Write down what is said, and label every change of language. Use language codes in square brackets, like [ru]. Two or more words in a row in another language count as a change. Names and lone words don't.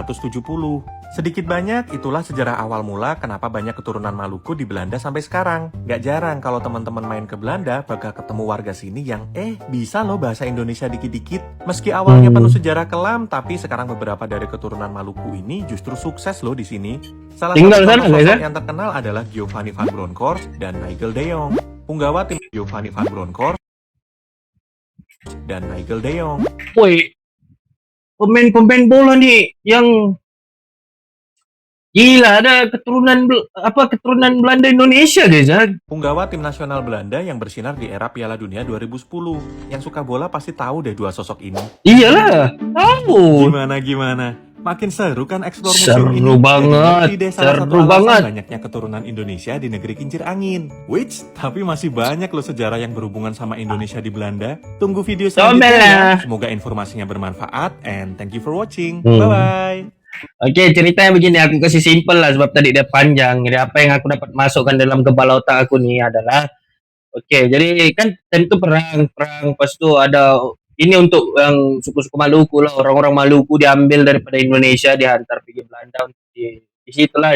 [id] Sedikit banyak, itulah sejarah awal mula kenapa banyak keturunan Maluku di Belanda sampai sekarang. Gak jarang kalau teman-teman main ke Belanda bakal ketemu warga sini yang bisa loh bahasa Indonesia dikit-dikit. Meski awalnya penuh sejarah kelam, tapi sekarang beberapa dari keturunan Maluku ini justru sukses loh di sini. Salah satu sosok yang terkenal adalah Giovanni van Bronckhorst dan Nigel de Jong. Punggawa tim Giovanni van Bronckhorst dan Nigel de Jong. Woi, pemain-pemain bola nih yang gila, ada keturunan Belanda Indonesia guys ya. Punggawa tim nasional Belanda yang bersinar di era Piala Dunia 2010. Yang suka bola pasti tahu deh dua sosok ini. Iyalah, tahu. Gimana? Makin seru kan explore museum ini. Seru banget. Seru banget. Banyaknya keturunan Indonesia di negeri kincir angin. Tapi masih banyak loh sejarah yang berhubungan sama Indonesia di Belanda. Tunggu video selanjutnya ya. Semoga informasinya bermanfaat [en] and thank you for watching. Bye-bye. [ms] Oke, ceritanya begini, aku kasih simple lah sebab tadi dia panjang. Jadi apa yang aku dapat masukkan dalam kepala otak aku nih adalah, jadi kan tentu perang, pas itu ada ini untuk yang suku-suku Maluku lah, orang-orang Maluku diambil daripada Indonesia, dihantar pergi Belanda untuk di situlah.